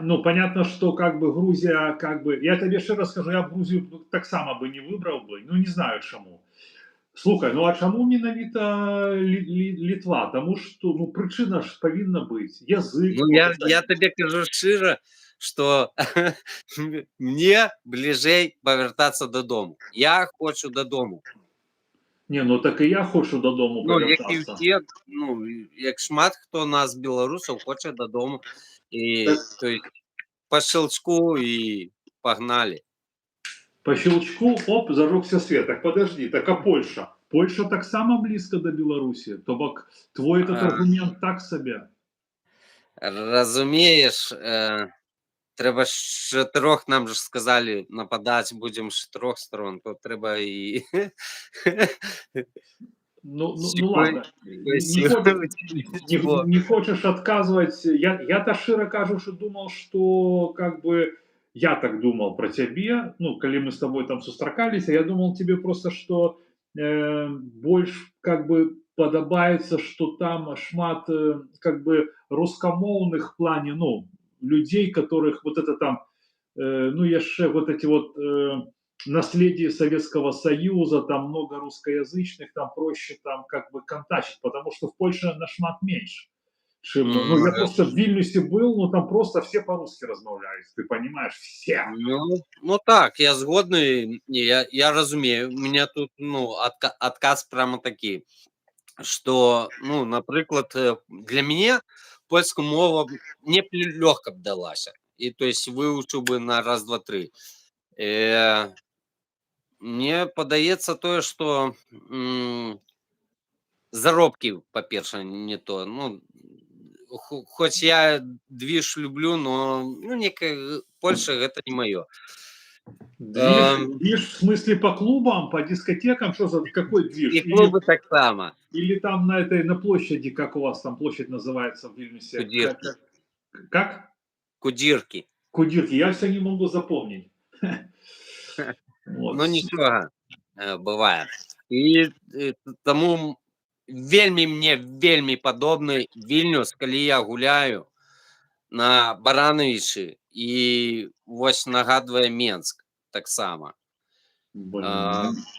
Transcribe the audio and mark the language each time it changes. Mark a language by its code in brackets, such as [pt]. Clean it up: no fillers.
[ru] Ну, понятно, что как бы Грузия, как бы... Я тебе еще раз скажу, я б Грузию так само бы не выбрал бы, ну не знаю чему. [be] Слухай, ну а чему менавіта Литва? [ru] Тому что, ну причина ж повинна быть. Язык, [be] Ну, я табе кажу шчыра, што мне бліжэй павяртацца дадому. Я хочу дадому. [uk] Не, ну так і я хочу додому Ну, як і повертатися. [be] ўсе, ну, як шмат хто нас, беларусаў, хоча дадому. І, Так [ru] то есть, по щелчку і пагналі. по щелчку, оп, зажегся свет. Так подожди, так а Польша? Польша так само близко до Беларуси. То бок твой этот А, аргумент так себе. [be] разумееш, трэба з чатырох, нам же сказалі, нападаць будзем з 4 сторон, то трэба і [ru] Ну ладно, не, не хочешь отказывать. Я-то широко кажучи думал, что как бы я так думал про тебе, ну, коли мы с тобой там сустракались, я думал тебе просто, что больше как бы подобается, что там шмат как бы рускомовных в плане, ну, людей, которых вот это там, ну, яшчэ вот эти вот наследие Советского Союза, там много русскоязычных, там проще там как бы контачить, потому что в Польше нашмат меньше. Чем, ну, я просто в Вильнюсе был, ну, там просто все по-русски размовляют, ты понимаешь, все. [be] Ну так, я згодны, я разумею. [ru] У меня тут, [be] ну, адказ прямо такі, што, ну, напрыклад, для мяне польская мова мне б лёгка б далася. І то есть вывучыў бы на раз, два, тры. Мне падаецца тое, што заробкі, па-першае, не то. Ну, хоць я движ люблю, но, ну, некая Польша гэта не маё. [ru] Движ в смысле по клубам, по дискотекам, что за какой движ? [be] І клубы таксама. [ru] Или там на этой, на площади, как у вас там площадь называется в Вильнюсе? [be] Кудзіркі. [ru] Как? [be] Кудзіркі. [ru] Кудирки, я все не могу запомнить. Вот. [be] Ну нічога, бывае. І таму мне вельмі падобны Вільнюс, калі я гуляю на Баранавічы, і вось нагадвае Менск таксама. [ru] Блин,